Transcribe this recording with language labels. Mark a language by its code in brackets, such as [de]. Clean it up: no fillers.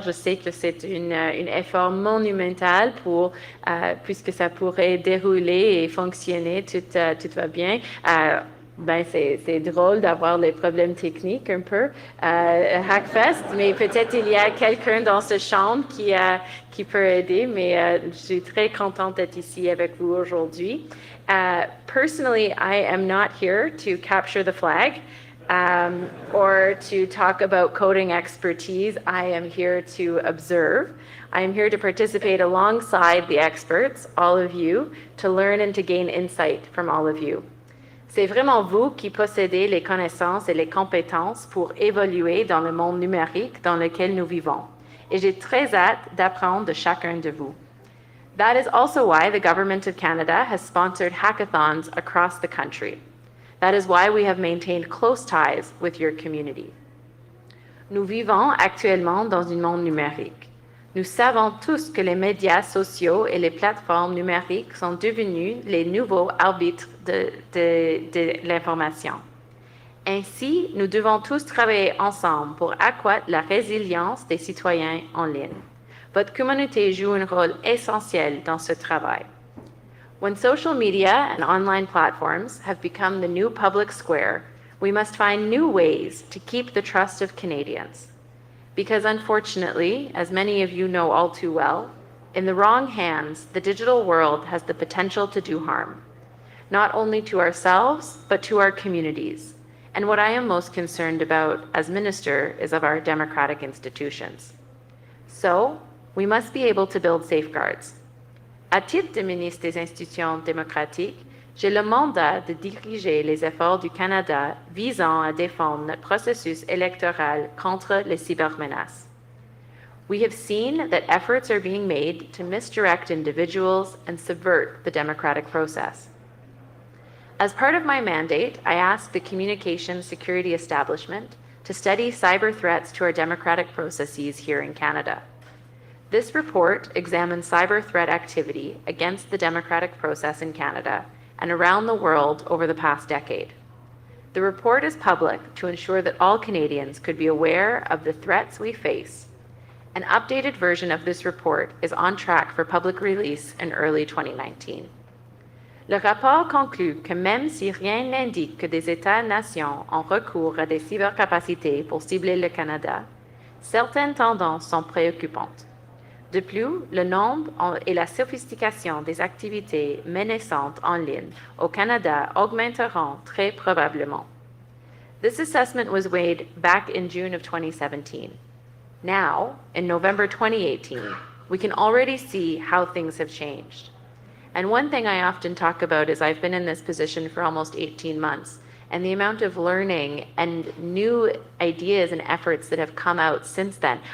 [fr] Je sais que c'est un effort monumental puisque ça pourrait dérouler et fonctionner, tout va bien. C'est drôle d'avoir les problèmes techniques un peu Hackfest, mais peut-être il y a quelqu'un dans ce chambre qui peut aider, mais je suis très contente d'être ici avec vous aujourd'hui. [en] Personally, I am not here to capture the flag. Or to talk about coding expertise. I am here to observe. I am here to participate alongside the experts, all of you, to learn and to gain insight from all of you. [fr] C'est vraiment vous qui possédez les connaissances et les compétences pour évoluer dans le monde numérique dans lequel nous vivons. Et j'ai très hâte d'apprendre de chacun de vous. [en] That is also why the Government of Canada has sponsored hackathons across the country. That is why we have maintained close ties with your community. [fr] Nous vivons actuellement dans un monde numérique. Nous savons tous que les médias sociaux et les plateformes numériques sont devenus les nouveaux arbitres de l'information. Ainsi, nous devons tous travailler ensemble pour accroître la résilience des citoyens en ligne. Votre communauté joue un rôle essentiel dans ce travail. [en] When social media and online platforms have become the new public square, we must find new ways to keep the trust of Canadians. Because unfortunately, as many of you know all too well, in the wrong hands, the digital world has the potential to do harm, not only to ourselves, but to our communities. And what I am most concerned about as minister is of our democratic institutions. So, we must be able to build safeguards. [fr] À titre de ministre des Institutions démocratiques, j'ai le mandat de diriger les efforts du Canada visant à défendre notre processus électoral contre les cybermenaces. [en] We have seen that efforts are being made to misdirect individuals and subvert the democratic process. As part of my mandate, I asked the Communications Security Establishment to study cyber threats to our democratic processes here in Canada. This report examines cyber threat activity against the democratic process in Canada and around the world over the past decade. The report is public to ensure that all Canadians could be aware of the threats we face. An updated version of this report is on track for public release in early 2019. [fr] Le rapport conclut que même si rien n'indique que des États-nations ont recours à des cybercapacités pour cibler le Canada, certaines tendances sont préoccupantes. De plus, le nombre et la sophistication des activités menaçantes en ligne au Canada augmenteront très probablement. [en] This assessment was made back in June of 2017. Now, in November 2018, we can already see how things have changed. And one thing I often talk about is I've been in this position for almost 18 months, and the amount of learning and new ideas and efforts that have come out since then.